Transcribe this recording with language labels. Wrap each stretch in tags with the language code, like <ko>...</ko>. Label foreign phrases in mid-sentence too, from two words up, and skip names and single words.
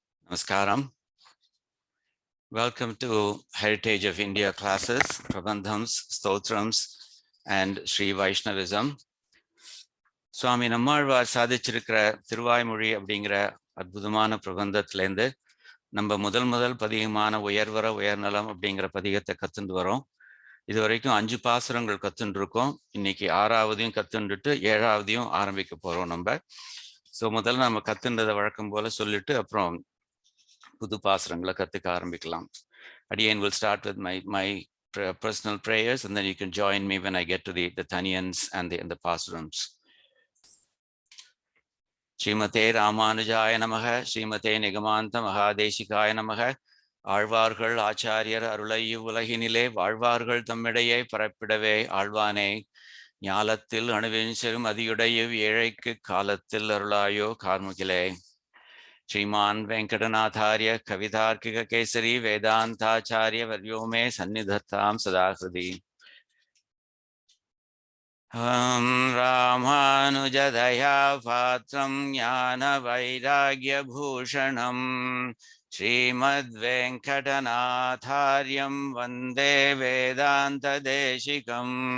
<en>Namaskaram. Welcome to Heritage of India classes, Prabandhams, Stotrams and Sri Vaishnavism.</en> <ta>சுவாமி நம்மாழ்வார் சாதிச்சிருக்கிற tiruvAimozhi அப்படிங்கிற அற்புதமான பிரபந்தத்திலேருந்து நம்ம முதல் பதிகமான uyarvara uyarnalam அப்படிங்கிற பதிகத்தை கத்துண்டு வரோம். இது வரைக்கும் 5 பாசுரங்கள் கத்துண்டு இருக்கோம். இன்னைக்கு 6ஆவதையும் கத்துண்டுட்டு 7ஆவதையும் ஆரம்பிக்க போறோம் நம்ம. ஸோ முதல்ல நம்ம கத்துன்றதை வழக்கம் போல சொல்லிட்டு அப்புறம் புது பாசுரங்களை கத்துக்க ஆரம்பிக்கலாம்.</ta> <en>Again, we'll start with my personal prayers, and then you can join me when I get to the Tanyans and the pAsurams.</en> <sa>श्रीमते रामानुजाय नमः, श्रीमते निगमान्त महादेशिकाय नमः,</sa> <ta>ஆழ்வார்கள் ஆச்சாரியர் அருளை உலகினிலே வாழ்வார்கள் தம்மிடையே பரப்பிடவே ஆழ்வானே ஞாலத்தில் அணுவின் செரும் அதியுடைய ஏழைக்கு காலத்தில் அருளாயோ கார்முகிலே.</ta> <sa>श्रीमान वेंकटनाथार्य कवितार्किक केसरी वेदांताचार्य वर्यो में सन्निधत्तां सदा हृदि. रामानुजदया पात्रं ज्ञान वैराग्य भूषणं श्रीमद्वेंकटनाथार्यं वंदे वेदांत देशिकम्.</sa>